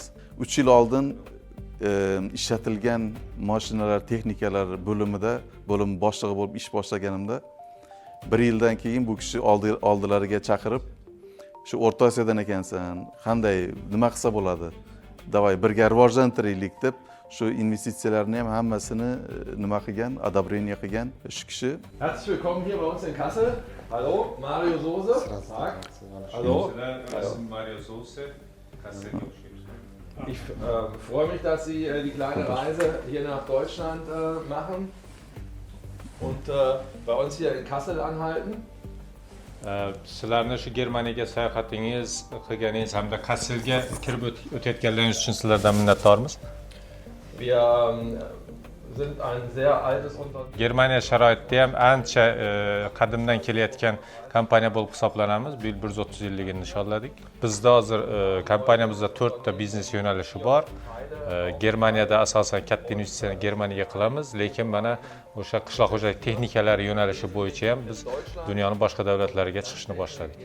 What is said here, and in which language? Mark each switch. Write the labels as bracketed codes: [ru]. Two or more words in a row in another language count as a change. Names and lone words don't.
[uz] 3 yil oldin ishlatilgan mashinalar, texnikalar bo'limida, bo'lim boshlig'i bo'lib ish boshlaganimda 1 yildan keyin bu kishi oldilariga chaqirib, shu O'rta Osiyodan ekansan, qanday, nima qilsa bo'ladi? Davay birga rivojlantiraylik deb shu investitsiyalarni ham hammasini nima qilgan, odobreniya qilgan shu kishi. [de] Herzlich willkommen hier bei uns in Kassel. Hallo, Mario Soße. Tag. Hallo. Mario Soße, Ich freue mich, dass Sie die kleine Reise hier nach Deutschland machen und bei uns hier in Kassel anhalten. [uz] Sizlarni shu Germaniyaga sayohatingiz qilganingiz hamda Kasselga kirib o'tayotganlaringiz uchun sizlardan minnatdormiz. Wir sind ein sehr altes Unternehmen. Germaniya sharoitida ham ancha qadimdan kelayotgan kompaniya bo'lib hisoblanamiz. Bu yil 130 yilligini nishonladik. Bizda hozir kompaniyamizda 4 ta biznes yo'nalishi bor. Germaniyada asosan katta investitsiyani Germaniyaga qilamiz, lekin mana o'sha qishloq xo'jalik texnikalari yo'nalishi bo'yicha ham biz dunyoning boshqa davlatlariga chiqishni boshladik.